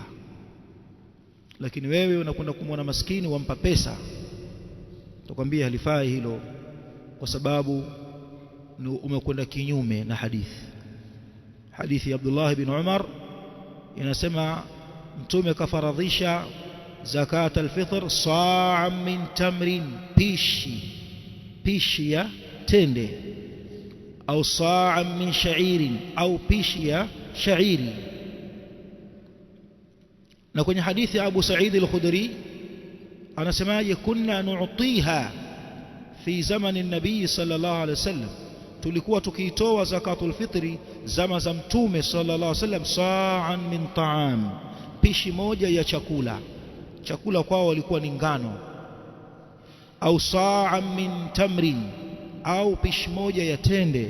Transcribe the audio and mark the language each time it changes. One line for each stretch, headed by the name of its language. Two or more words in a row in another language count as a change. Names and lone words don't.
Swahili: Lakini wewe unakwenda kumwona maskini wampa pesa, tukwambia halifai hilo, kwa sababu umekwenda kinyume na hadithi. Hadithi ya Abdullah ibn Umar inasema Mtume kafaradhisha
Arabic: زكاة الفطر صاعا من تمر,
Swahili: pishi ya tende, au
Arabic: صاعا من شعير,
Swahili: au pishi ya shairi. Na kwenye hadithi ya Abu Sa'id al-Khudri anasemaje,
Arabic: كنا نعطيها في زمان النبي صلى الله عليه وسلم,
Swahili: tulikuwa tukiitoa
Arabic: زكاة الفطر
Swahili: zama za Mtume
Arabic: صلى الله عليه وسلم, صاعا من طعام,
Swahili: pishi moja ya chakula. Chakula kwao walikuwa ni ngano. Au
Arabic: صاعا من تمر,
Swahili: au pishi moja ya tende.